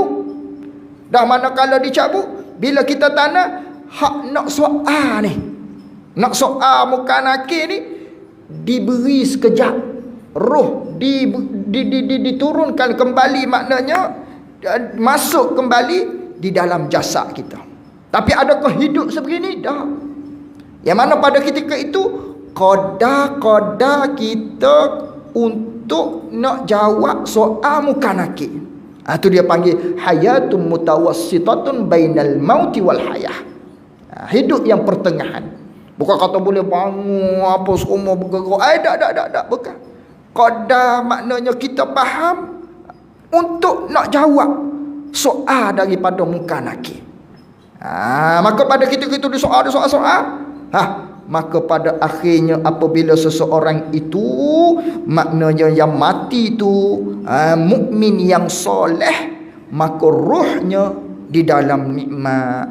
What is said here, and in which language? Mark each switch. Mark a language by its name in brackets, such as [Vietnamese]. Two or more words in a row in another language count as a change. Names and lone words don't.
[Malay] Dah mana kalau dicabut, bila kita tanam, hak nak soal ni, nak soal muka nakir ni, diberi sekejap roh, diturunkan kembali, maknanya masuk kembali di dalam jasad kita. Tapi adakah hidup sebegini? Dah. Yang mana pada ketika itu qada kita untuk nak jawab soal muka nakir. Itu dia panggil [Arabic] حياةٌ متوسطةٌ بين الموت والحياة. [Malay] Hidup yang pertengahan. Bukan kata boleh bangun apa semua bergerak. Tak. Bukan. Qada maknanya kita faham untuk nak jawab soal daripada muka nakir. Maka pada ketika itu soal. Maka pada akhirnya apabila seseorang itu, maknanya yang mati itu mukmin yang soleh, maka rohnya di dalam nikmat.